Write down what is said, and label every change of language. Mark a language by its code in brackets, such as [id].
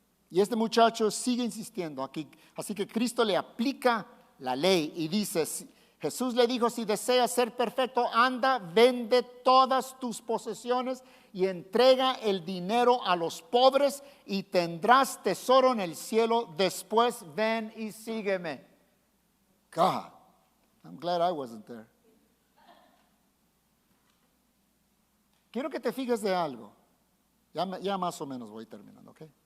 [es] Y este muchacho sigue insistiendo aquí. Así que Cristo le aplica la ley y dice, Jesús le dijo, si deseas ser perfecto, anda, vende todas tus posesiones y entrega el dinero a los pobres y tendrás tesoro en el cielo. Después ven y sígueme. [en] God, I'm glad I wasn't there. [es] Quiero que te fijes de algo. Ya más o menos voy terminando, ¿ok?